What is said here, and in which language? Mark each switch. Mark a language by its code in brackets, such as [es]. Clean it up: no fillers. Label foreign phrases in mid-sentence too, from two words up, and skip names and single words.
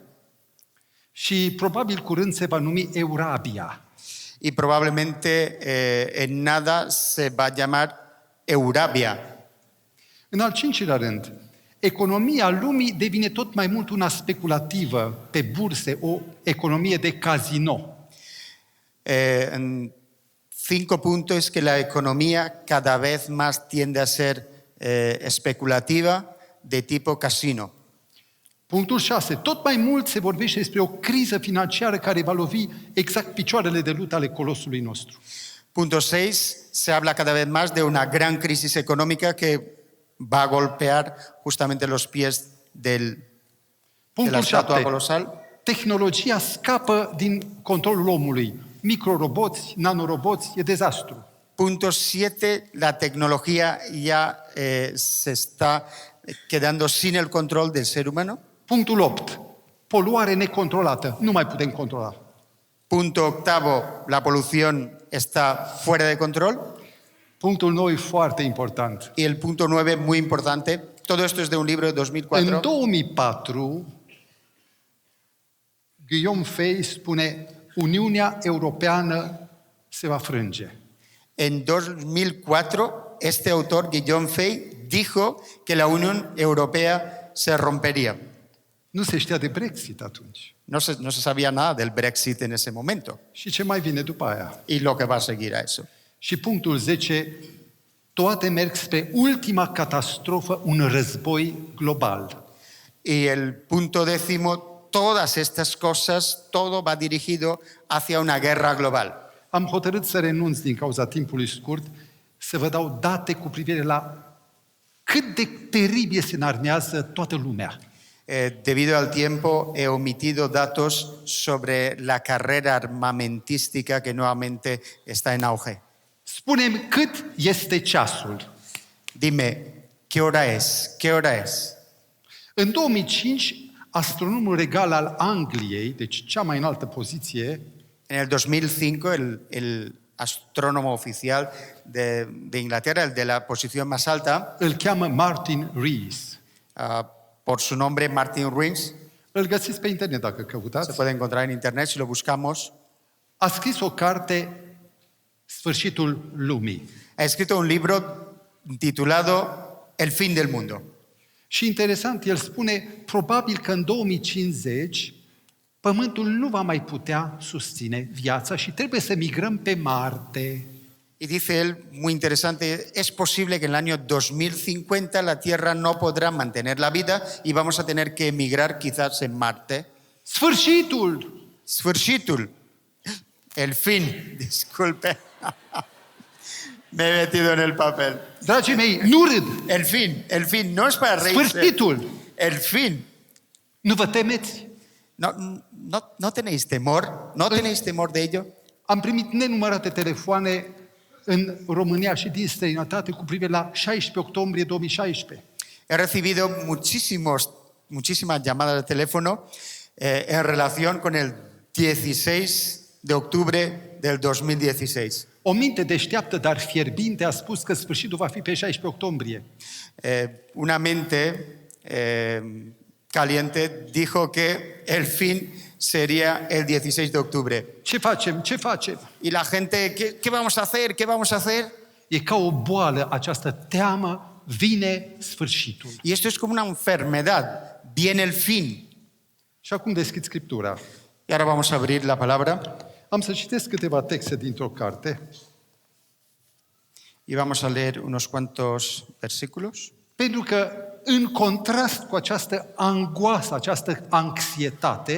[ro] Și probabil curând se va numi Eurabia. [es] Y probablemente en nada se va a llamar Eurabia. [ro] În al cincilea rând, economia lumii devine tot mai mult una speculativă pe burse, o economie de casino. [es] En 5 puntos es que la economía cada vez más tiende a ser especulativa, de tipo casino. [ro] Punctul 6. Tot mai mult se vorbește despre o criză financiară care va lovi exact picioarele de lut ale colosului nostru. [es] Punto 6, se habla cada vez más de una gran crisis económica que va a golpear justamente los pies de la [ro] Punctul [es] estatua [ro] 7. [es] colosal. [ro] Tehnologia scapă din controlul omului. Microroboți, nanoroboți, e dezastru. [es] Punto 7, la tecnología ya se está quedando sin el control del ser humano. [ro] Punctul 8. Poluare necontrolată. Nu mai putem controla. [es] Punto 8, la polución está fuera de control. [ro] Punctul 9 e foarte important. [es] Y el punto 9, muy importante, todo esto es de un libro de [ro] În 2004. 2004, Guillaume Fay spune Uniunea Europeană se va frânge. [es] En 2004, este autor, Guillaume Fay, dijo que la Unión Europea se rompería. [ro] Nu se știa de Brexit atunci. [es] No se sabía nada del Brexit en ese momento [ro] Și ce mai vine după aia? [es] y lo que va a seguir a eso. [ro] Și punctul 10, toate merg spre ultima catastrofă, un război global. [es] Y el punto 10, todas estas cosas, todo va dirigido hacia una guerra global. [ro] Am hotărât să renunț din cauza timpului scurt, să vă dau date cu privire la cât de teribil se înarmează toată lumea. [es] Debido al tiempo, he omitido datos sobre la carrera armamentística que nuevamente está en auge. [ro] Spune-mi cât este ceasul. [es] Dime, ¿qué hora es? ¿Qué hora es? [ro] În 2005, astronomul regal al Angliei, deci cea mai înaltă poziție, [es] En el 2005, el astrónomo oficial de Inglaterra, el de la posición más alta, [ro] îl cheamă Martin Rees. [es] por su nombre Martin Rees. [ro] Îl găsiți pe internet dacă [es] Se [ro] căutați. [es] puede encontrar en internet si lo buscamos. [ro] A scris o carte, Sfârșitul lumii. [es] Ha escrito un libro titulado El fin del mundo. [ro] Și interesant, el spune, probabil că în 2050 Pământul nu va mai putea susține viața și trebuie să migrăm pe Marte. [es] Y dice él, muy interesante, es posible que en el año 2050 la Tierra no podrá mantener la vida y vamos a tener que emigrar quizás en Marte. [ro] Sfârșitul! Sfârșitul. [es] El fin. Disculpe. Me he metido en el papel. [ro] Dragii mei, nu râd! [es] El fin. El fin. No es para reírse. [ro] Sfârșitul! [es] El fin. [ro] Nu vă temeți? [es] ¿No tenéis temor? ¿No tenéis temor de ello? [ro] Am primit nenumărate telefoane în România și din străinătate cu privire la 16 octombrie 2016. [es] He recibido muchísimas llamadas de teléfono en relación con el 16 de octubre del 2016. [ro] O minte deșteaptă, dar fierbinte, a spus că sfârșitul va fi pe 16 octombrie. [es] Una mente caliente dijo que el fin sería el 16 de octubre. [ro] Ce facem? Ce facem? [es] Y la gente, ¿qué vamos a hacer? ¿Qué vamos a hacer? [ro] E ca o boală această teamă, vine sfârșitul. [es] Y esto es como una enfermedad. Viene el fin. [ro] Și acum deschid Scriptura. [es] Y ahora vamos a abrir la palabra [ro] Am să citesc câteva texte dintr-o carte, [es] y vamos a leer unos cuantos versículos. [ro] pentru că în contrast cu această angoasă, această anxietate,